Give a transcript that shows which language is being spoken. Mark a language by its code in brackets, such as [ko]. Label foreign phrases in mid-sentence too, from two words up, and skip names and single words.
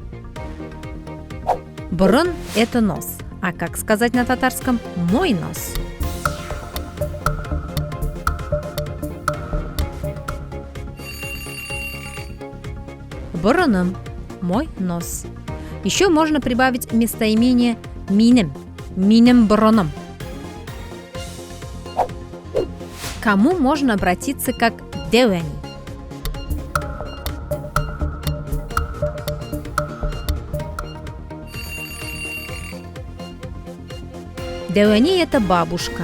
[ru] Бурын – это нос. А как сказать на татарском «мой нос»? Бурыным – мой нос. Еще можно прибавить местоимение [tt] минем, минем бурыным. [ru] К кому можно обратиться как девени? Девени – это бабушка.